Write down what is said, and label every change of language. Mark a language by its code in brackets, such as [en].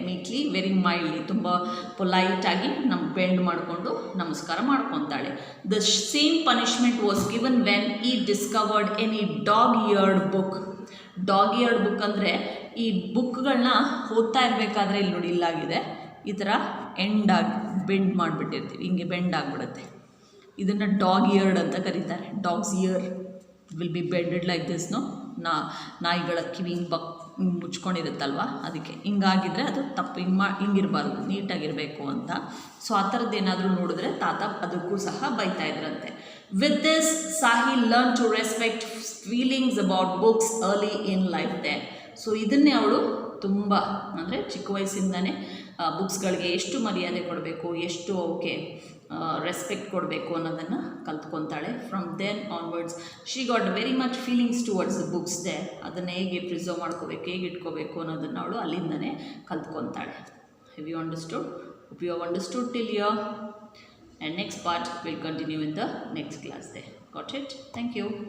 [en] Meekly, very mildly, [kn] ತುಂಬ polite ಆಗಿ bend ಮಾಡಿಕೊಂಡು ನಮಸ್ಕಾರ ಮಾಡ್ಕೊತಾಳೆ. [en] The same punishment was given when he discovered any dog-eared book. [kn] Dog-eared book ಅಂದರೆ ಈ ಬುಕ್ಗಳನ್ನ ಓದ್ತಾ ಇರಬೇಕಾದ್ರೆ ಇಲ್ಲಿ ನೋಡಿ ಇಲ್ಲಾಗಿದೆ, ಈ ಥರ ಬೆಂಡ್ ಮಾಡಿಬಿಟ್ಟಿರ್ತೀವಿ, ಹಿಂಗೆ ಬೆಂಡ್ ಆಗಿಬಿಡುತ್ತೆ. ಇದನ್ನು ಡಾಗ್-ಇಯರ್ಡ್ ಅಂತ ಕರೀತಾರೆ. [en] Dogs ear will be bended like this. [kn] ನಾಯಿಗಳ ಕಿವಿ ಮುಚ್ಕೊಂಡಿರುತ್ತಲ್ವ, ಅದಕ್ಕೆ ಹಿಂಗಾಗಿದ್ರೆ ಅದು ತಪ್ಪು, ಹಿಂಗಿರಬಾರ್ದು, ನೀಟಾಗಿರಬೇಕು ಅಂತ. ಸೊ ಆ ಥರದ್ದು ಏನಾದರೂ ನೋಡಿದ್ರೆ ತಾತ ಅದಕ್ಕೂ ಸಹ ಬೈತಾ ಇದ್ರಂತೆ. [en] With this ಸಾಹಿ learn to respect feelings about books early in life they. [kn] So ಇದನ್ನೇ ಅವಳು ತುಂಬ ಅಂದರೆ ಚಿಕ್ಕ ವಯಸ್ಸಿಂದನೇ ಬುಕ್ಸ್ಗಳಿಗೆ ಎಷ್ಟು ಮರ್ಯಾದೆ ಕೊಡಬೇಕು, ಎಷ್ಟು ಅವಕ್ಕೆ ರೆಸ್ಪೆಕ್ಟ್ ಕೊಡಬೇಕು ಅನ್ನೋದನ್ನು ಕಲ್ತ್ಕೊತಾಳೆ. [en] From then onwards she got very much feelings towards the books they. [kn] ಅದನ್ನು ಹೇಗೆ ಪ್ರಿಸರ್ವ್ ಮಾಡ್ಕೋಬೇಕು, ಹೇಗೆ ಇಟ್ಕೋಬೇಕು ಅನ್ನೋದನ್ನು ಅವಳು ಅಲ್ಲಿಂದನೇ ಕಲ್ತ್ಕೊತಾಳೆ. [en] Have you understood? Hope you have understood till here, and next part will continue in the next class there. Got it? Thank you.